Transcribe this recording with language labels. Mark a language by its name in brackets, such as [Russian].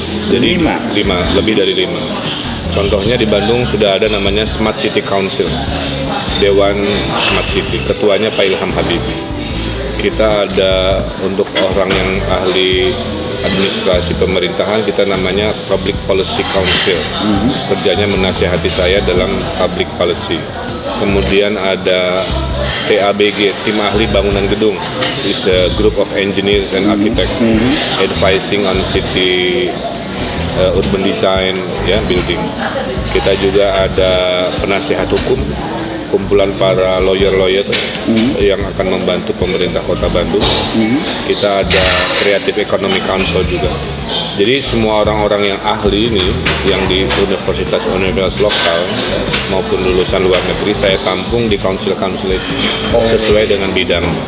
[Indonesian] Jadi 5, lebih dari 5. Contohnya di Bandung sudah ada namanya Smart City Council, Dewan Smart City, ketuanya Pak Ilham Habibie. Kita ada untuk orang yang ahli administrasi pemerintahan, kita namanya Public Policy Council. Kerjanya menasihati saya dalam public policy. Kemudian ada [English] TABG, Tim Ahli Bangunan Gedung, is a group of engineers and architect advising on city urban design, ya, building. [Indonesian] Kita juga ada penasihat hukum, kumpulan para lawyer-lawyer yang akan membantu pemerintah Kota Bandung. Kita ada Creative Economic Council juga. Jadi semua orang-orang yang ahli ini, yang di universitas lokal maupun lulusan luar negeri, saya tampung di council-council itu sesuai dengan bidang.